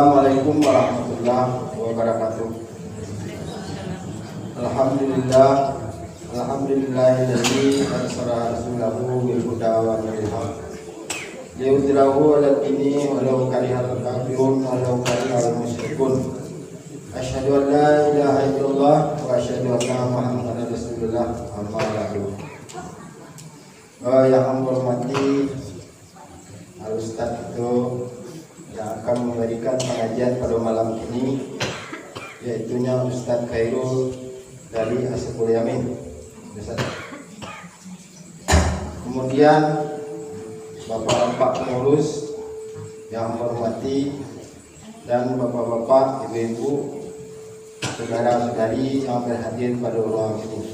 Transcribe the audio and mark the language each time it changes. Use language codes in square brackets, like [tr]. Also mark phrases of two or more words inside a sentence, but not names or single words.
[ar] السلام عليكم ورحمة الله وبركاته. الحمد لله الذي أرسل رسوله بالهدى ودين الحق ليظهره على الدين ولو كره الكافرون ولو كره المشركون. أشهد أن لا إله إلا الله وأشهد أن محمدا رسول الله. أما بعد. [id] Yang kami hormati Al-Ustaz itu yang akan memberikan pengajian pada malam ini, yaitunya Ustaz Khairul dari Ashabul Yamin. Kemudian bapak-bapak pengurus yang hormati dan bapak-bapak, ibu-ibu, saudara-saudari yang berhadir pada ruang ini.